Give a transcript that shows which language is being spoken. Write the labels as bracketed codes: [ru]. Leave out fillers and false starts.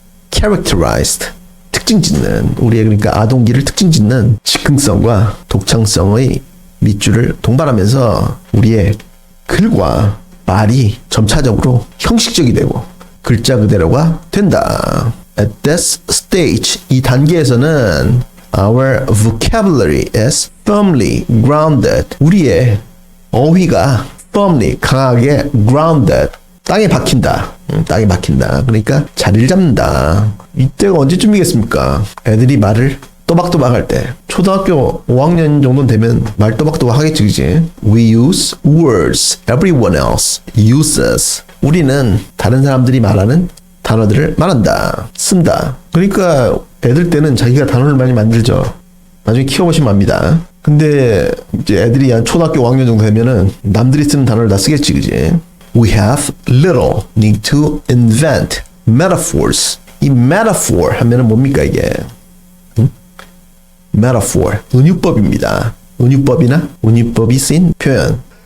[ko] characterized, 특징 짓는, 우리의 그러니까 아동기를 특징 짓는 즉흥성과 독창성의 밑줄을 동반하면서 우리의 글과 말이 점차적으로 형식적이 되고 글자 그대로가 된다. [en] At this stage, [ko] 이 단계에서는 [en] our vocabulary is firmly grounded. [ko] 우리의 어휘가 firmly, 강하게 grounded, 땅에 박힌다. 땅에 박힌다. 그러니까 자리를 잡는다. 이때가 언제쯤이겠습니까? 애들이 말을 또박또박 할 때. 초등학교 5학년 정도 되면 말 또박또박 하겠지, 그지? [en] We use words everyone else uses. [ko] 우리는 다른 사람들이 말하는 단어들을 말한다. 쓴다. 그러니까 애들 때는 자기가 단어를 많이 만들죠. 나중에 키워보시면 압니다. 근데 이제 애들이 한 초등학교 5학년 정도 되면은 남들이 쓰는 단어를 다 쓰겠지, 그지? [en] We have little need to invent metaphors. [ko] 이 metaphor 하면은 뭡니까 이게? metaphor, 은유법입니다. 은유법이나 은유법이 쓰인 표현.